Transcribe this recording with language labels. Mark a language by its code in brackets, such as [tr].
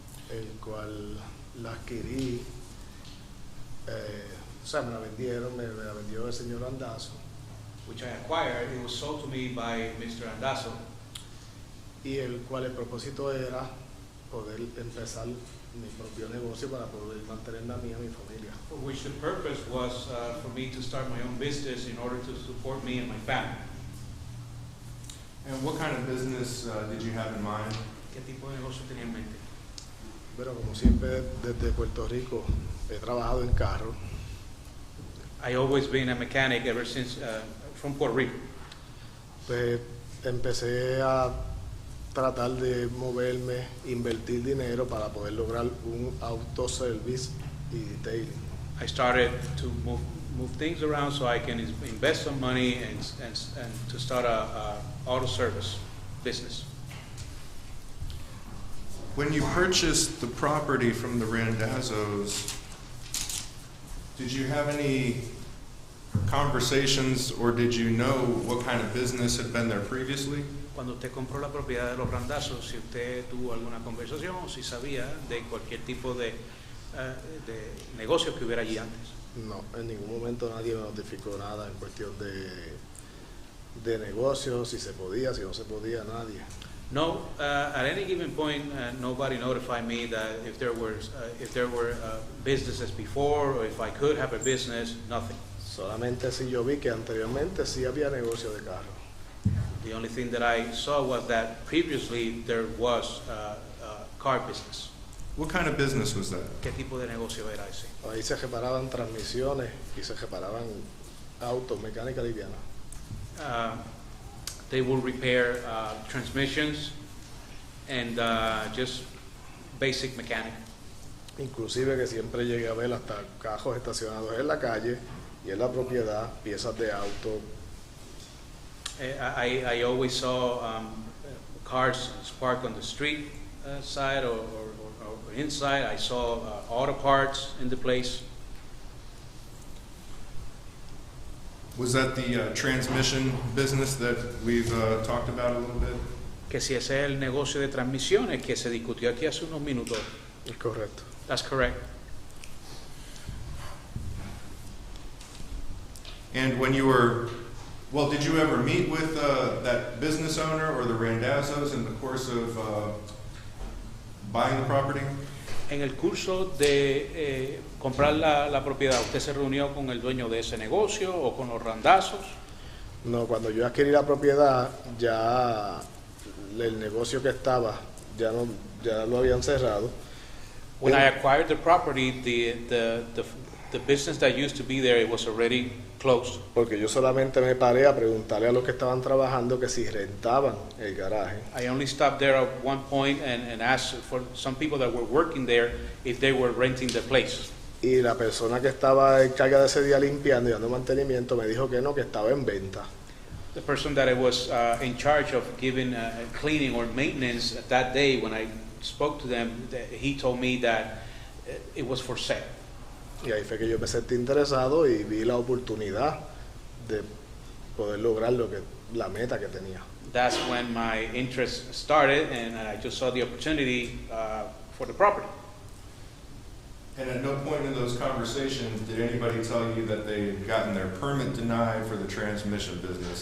[es] el cual la adquirí, o sea, me la vendieron, me la vendió el señor Andazo, [en] which I acquired. It was sold to me by Mr. Andazo, [es] y el cual el propósito era poder empezar mi propio negocio para poder mantenerme a mí y a mi familia. [en] for which the purpose was for me to start my own business in order to support me and my family. And what kind of business did you have in mind? [es] ¿Qué tipo de negocio tenía en mente? Pero como siempre desde Puerto Rico he trabajado en carro, [en] I always been a mechanic ever since from Puerto Rico. [es] pues empecé a tratar de moverme, invertir dinero para poder lograr un autoservice y detailing. [en] I started to move things around so I can invest some money and to start a auto service business. When you purchased the property from the Randazzos, did you have any conversations or did you know what kind of business had been there previously? [es] Cuando usted compró la propiedad de los Randazos, si usted tuvo alguna conversación o si sabía de cualquier tipo de negocio que hubiera allí antes. No, en ningún momento nadie me notificó nada en cuestión de negocios, si se podía, si no se podía, nadie. [en] No, at any given point, nobody notified me that if there were businesses before or if I could have a business, nothing. [es] Solamente si yo vi que anteriormente sí había negocio de carro. [en] The only thing that I saw was that previously there was car business. What kind of business was that? [es] ¿Qué tipo de negocio era ese? Ahí se reparaban transmisiones y se reparaban autos, mecánica liviana. [en] They will repair transmissions and just basic mechanic. [es] Inclusive que siempre llegué a ver hasta cajos estacionados en la calle y en la propiedad, piezas de auto. [en] I always saw cars parked on the street side or inside. I saw auto parts in the place. Was that the transmission business that we've talked about a little bit? [es] Que si ese es el negocio de transmisiones que se discutió aquí hace unos minutos. Es correcto. [en] That's correct. And when you were, well, did you ever meet with that business owner or the Randazzos in the course of buying the property? [es] En el curso de comprar la propiedad, ¿usted se reunió con el dueño de ese negocio o con los Randazos? No, cuando yo adquirí la propiedad, ya el negocio que estaba, ya lo habían cerrado. [en] When I acquired the property, the business that used to be there, it was already closed. [es] Porque yo solamente me paré a preguntarle a los que estaban trabajando que si rentaban el garaje. [en] I only stopped there at one point and asked for some people that were working there if they were renting the place. [es] Y la persona que estaba en carga de ese día limpiando y dando mantenimiento me dijo que no, que estaba en venta. [en] The person that I was in charge of giving cleaning or maintenance that day, when I spoke to them, he told me that it was for sale. [es] Y ahí fue que yo me sentí interesado y vi la oportunidad de poder lograr la meta que tenía. [en] That's when my interest started, and I just saw the opportunity for the property. And at no point in those conversations did anybody tell you that they had gotten their permit denied for the transmission business.